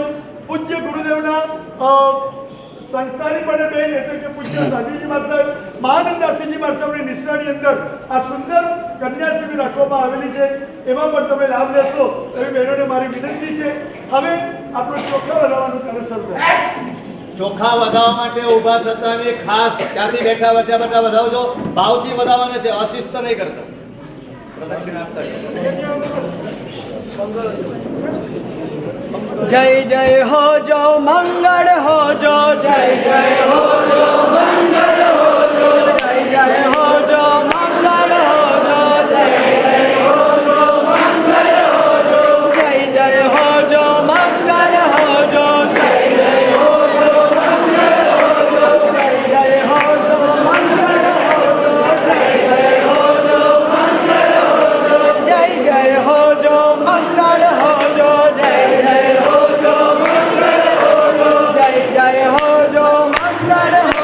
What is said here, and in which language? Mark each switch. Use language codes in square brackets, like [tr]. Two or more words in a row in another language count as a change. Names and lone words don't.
[gu] પૂજ્ય ગુરુદેવના સંસારી પડે બેન એટલે કે પૂજ્ય સાધુજી મહારાજ, મહાનંદાસીજી મહારાજની નિશ્રાની અંદર આ સુંદર કન્યા શિબિર રાખવામાં આવેલી છે. એમાં પણ તમે લાભ લેશો એવી બહેનોને મારી વિનંતી છે. હવે આપણો ચોખા વધારવાનું કાર્ય શરૂ થાય. ચોખા વધાવવા માટે ઊભા થતા ને ખાસ ત્યાંથી બેઠા બધા વધાવજો. ભાવથી વધાવવાના છે, અશિસ્ત નહીં કરતા. પ્રદક્ષિણા આપતા જય જય હો જો મંગલ હો જો, જય જય હો જો મંગલ હો જો, જય જય હો જો મંગલ હો જો, જય જય હો જો મંગલ હો જો, જય જય હો જો મંગલ હો જો, જય જય હો જો મંગલ હો જો, જય જય હો જો મંગલ હો જો, જય જય હો જો મંગલ હો જો, જય જય હો જો મંગલ હો જો, જય જય હો જો મંગલ હો જો, જય જય હો જો મંગલ